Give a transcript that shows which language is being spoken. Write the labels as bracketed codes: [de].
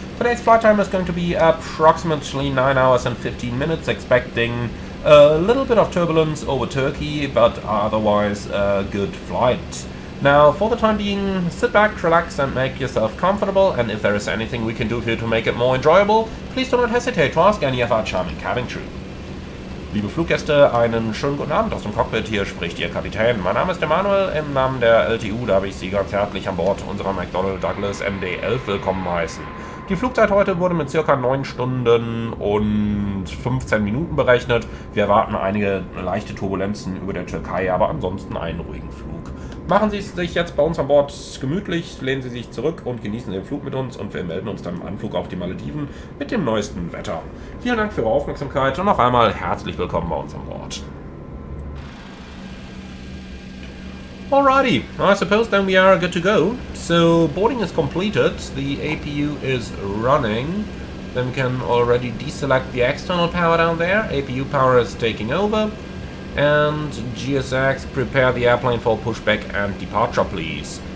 [en] Today's flight time is going to be approximately 9 hours and 15 minutes, expecting A little bit of turbulence over Turkey, but otherwise a good flight. Now, for the time being, sit back, relax and make yourself comfortable, and if there is anything we can do for you to make it more enjoyable, please do not hesitate to ask any of our charming cabin crew. [de] Liebe Fluggäste, einen schönen guten Abend aus dem Cockpit, hier spricht Ihr Kapitän. Mein Name ist Emanuel, im Namen der LTU darf ich Sie ganz herzlich an Bord unserer McDonnell Douglas MD-11 willkommen heißen. Die Flugzeit heute wurde mit ca. 9 Stunden und 15 Minuten berechnet. Wir erwarten einige leichte Turbulenzen über der Türkei, aber ansonsten einen ruhigen Flug. Machen Sie es sich jetzt bei uns an Bord gemütlich, lehnen Sie sich zurück und genießen den Flug mit uns und wir melden uns dann im Anflug auf die Malediven mit dem neuesten Wetter. Vielen Dank für Ihre Aufmerksamkeit und noch einmal herzlich willkommen bei uns an Bord. [en] Alrighty, I suppose then we are good to go. So boarding is completed, the APU is running. Then we can already deselect the external power down there. APU power is taking over. And GSX, prepare the airplane for pushback and departure please.